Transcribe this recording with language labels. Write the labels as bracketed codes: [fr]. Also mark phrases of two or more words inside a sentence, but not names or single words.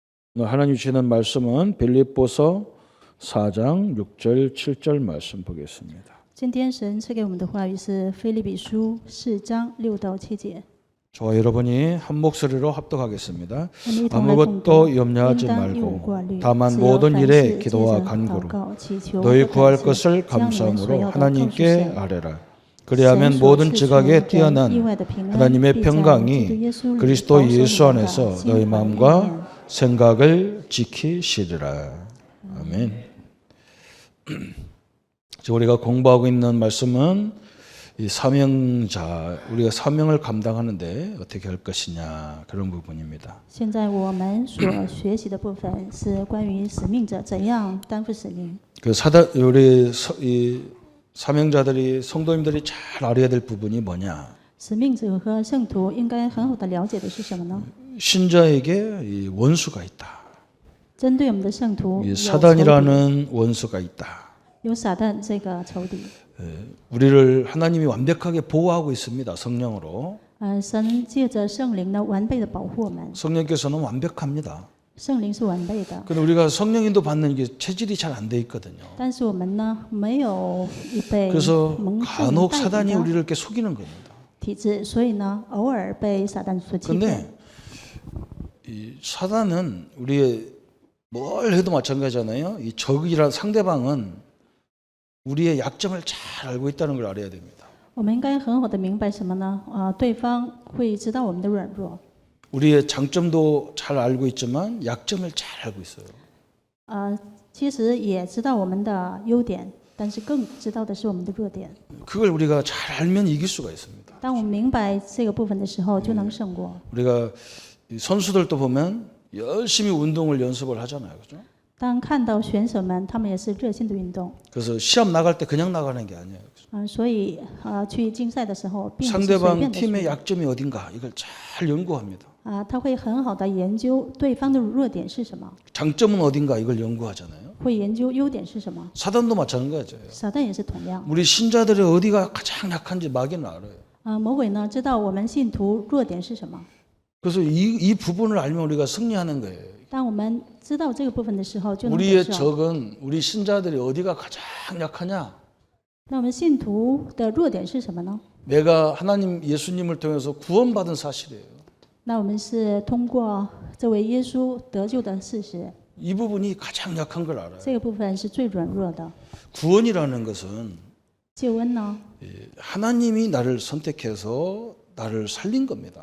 [ko] 오늘 하나님 주시는 말씀은 빌립보서 4장 6절 7절 말씀 보겠습니다. [zh] 今天神赐给我们的话语是腓立比书4章6到7节。 [ko] 저와 여러분이 한 목소리로 합독하겠습니다. [zh] 我们一同来共 [ko] 아무것도 [zh] 读， [ko] 염려하지 [zh] 应当一无挂 [ko] 말고 [zh] 虑， [ko] 다만 [zh] 只要 [ko] 모든 [zh] 凡 [ko] 일에 [zh] 事借 [ko] 기도와 [zh] 着祷 [ko] 간구로 [zh] 告祈求 [ko] 너희 [zh] 和 [ko] 구할 [zh] 感谢， [ko] 것을 [zh] 将你们所 [ko] 감사함으로 [zh] 要的告诉 [ko] 하나님께 [zh] 神。 [ko] 아뢰라. [zh] 神 [ko] 그리하면 [zh] 所 [ko] 모든 [zh] 赐出 [ko] 지각에 [zh] 人意 [ko] 뛰어난 [zh] 外的平安， [ko] 하나님의 [zh] 必在基督 [ko] 평강이 [zh] 耶稣里 [ko] 그리스도 [zh] 保守你 [ko] 예수 [zh] 们的 [ko] 안에서 [zh] 心 [ko] 너희 [zh] 怀意 [ko] 마음과 [zh] 念。 [ko] 생각을 지키시리라. 아멘. 지금 우리가 공부하고 있는 말씀은 이 사명자, 우리가 사명을 감당하는데 어떻게 할 것이냐 그런 부분입니다. [zh] 现在我们所学习的部分是关于使命者怎样担负使命。 [ko] 그 이 사명자들이 성도님들이 잘 알아야 될 부분이 뭐냐? [zh] 使命者和圣徒应该很好的了解的是什么呢？ [ko] 신자에게 이 원수가 있다. [zh] 针对我们的圣徒 [ko] 이 [zh] 有仇敌， [ko] 사단이라는 원수가 있다. [zh] 有撒旦这个仇敌。 [ko] 우리를 하나님이 완벽하게 보호하고 있습니다. 성령으로. [zh] 神借着圣灵呢，完备的保护我们。 [ko] 성령께서는 완벽합니다. [zh] 圣灵是完备的， [ko] 근데 우리가 성령인도 받는 게 체질이 잘 안 돼 있거든요. [zh] 但是我们呢，没有预备 [ko] 그래서 [zh] 蒙圣 [ko] 간혹 [zh] 带领 [ko] 사단이 [zh] 的 [ko] 우리를 이렇게 속이는 겁니다. [zh] 体质，所以呢，偶尔被撒旦所欺骗。 [ko] 근데 이 사단은 우리의 뭘 해도 마찬가지잖아요. 이 적이란 상대방은 우리의 약점을 잘 알고 있다는 걸 알아야 됩니다. [zh] 我们应该很好的明白什么呢？对方会知道我们的软弱， [ko] 우리의 장점도 잘 알고 있지만 약점을 잘 알고 있어요. [zh] 其实也知道我们的优点，但是更知道的是我们的弱点。 [ko] 그걸 우리가 잘 알면 이길 수가 있습니다. [zh] 当我们明白这个部分的时候，就能胜过。 [ko] 우리가 이 선수들도 보면 열심히 운동을 연습을 하잖아요. 그죠? [zh] 当看到选手们，他们也是热心的运动， [ko] 그래서 시합 나갈 때 그냥 나가는 게 아니에요. [zh] 所以去竞赛的时候，并不是随 [ko] 상대방 [zh] 便的 [ko] 팀의 [zh] 去。 [ko] 약점이 어딘가 이걸 잘 연구합니다. [zh] 他会很好的研究对方的弱点是什么， [ko] 장점은 어딘가 이걸 연구하잖아요. [zh] 会研究优点是什么。 [ko] 사단도 마찬가지예요. [zh] 撒旦也是同样。 [ko] 우리 신자들의 어디가 가장 약한지 마귀는 알아요. [zh] 魔鬼呢知道我们信徒弱点是什么。 [ko] 그래서 이 부분을 알면 우리가 승리하는 거예요. [zh] 当我们知道这个部分的时候，就能得 [ko] 우리의 [zh] 胜。 [ko] 적은 우리 신자들이 어디가 가장 약하냐? [zh] 那我们信徒的弱点是什么呢？ [ko] 내가 하나님 예수님을 통해서 구원받은 사실이에요. [zh] 那我们是通过这位耶稣得救的事实， [ko] 이 부분이 가장 약한 걸 알아요. [zh] 这个部分是最软弱的。 [ko] 구원이라는 것은 [zh] 救恩呢， [ko] 하나님이 나를 선택해서 나를 살린 겁니다.